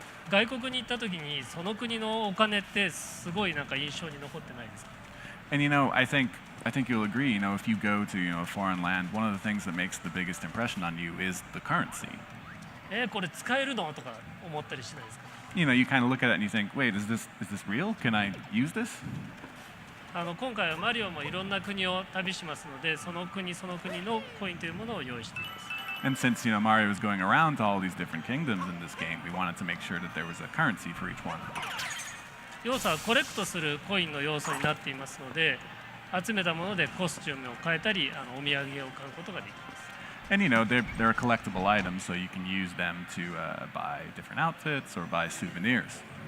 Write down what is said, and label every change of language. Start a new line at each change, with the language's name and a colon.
Japanese: 外国に行った時にその国のお金ってすごいなんか印象に残ってないですか。
English: And I think you'll agree. If you go to a foreign land, one of the things that makes the biggest impression on you is the currency.
Japanese: これ使えるのとか思ったりしないですか。
English: you know, you kind of look at it and you think, wait, is this real? Can I use this?
Japanese: 今回はマリオもいろんな国を旅しますので、その国その国のコインというものを用意しています。
English: And since Mario was going around to all these different kingdoms in this game, we wanted to make sure that there was a currency for each one.
Japanese: 要素はコレクトするコインの要素になっていますので、集めたものでコスチュームを変えたり、お土産を買うことができます。
English: And they're collectible items, so you can use them to buy different outfits or buy souvenirs.